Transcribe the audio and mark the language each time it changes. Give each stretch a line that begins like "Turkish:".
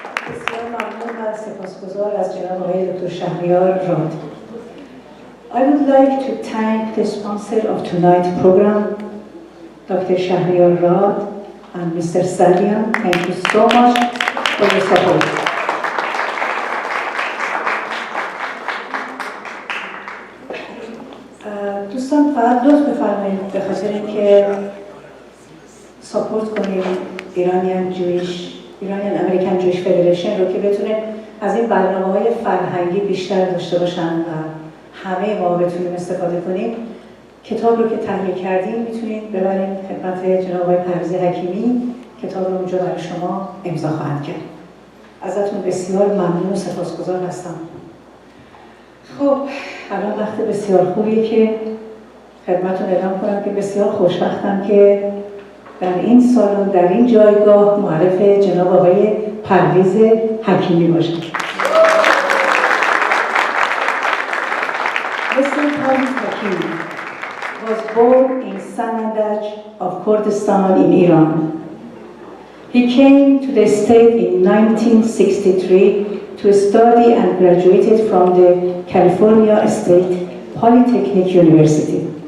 Persian: بسیار ممنون و سپاسگزار از جناب آقای دکتر شهریار راد.
English: I would like to thank the sponsor of tonight's program, Dr. Shahriar Rad and Mr. Salian. Thank you so much for your support.
Persian: دوستان فقط لطف بفرمایید به خاطر اینکه ساپورت کنیم ایرانیان امریکن جویش فدریشن رو که بتونه از این برنامه‌های فرهنگی بیشتر داشته باشن و همه ما بتونیم استفاده کنیم. کتاب رو که تهیه کردیم میتونید ببرید خدمت جناب آقای پرویز حکیمی. کتاب رو اونجا برای شما امضا خواهند کرد. ازتون بسیار ممنون و سپاسگزار هستم. خب الان وقت بسیار خوبیه که خدمتتون اعلام کنم که بسیار خوشبختم که در این سالن در این جایگاه معرف جناب آقای پرویز حکیمی باشم.
English: Mr. Parviz Hakimi was born in Sanandaj of Kurdistan in Iran. He came to the state in 1963 to study and graduated from the California State Polytechnic University.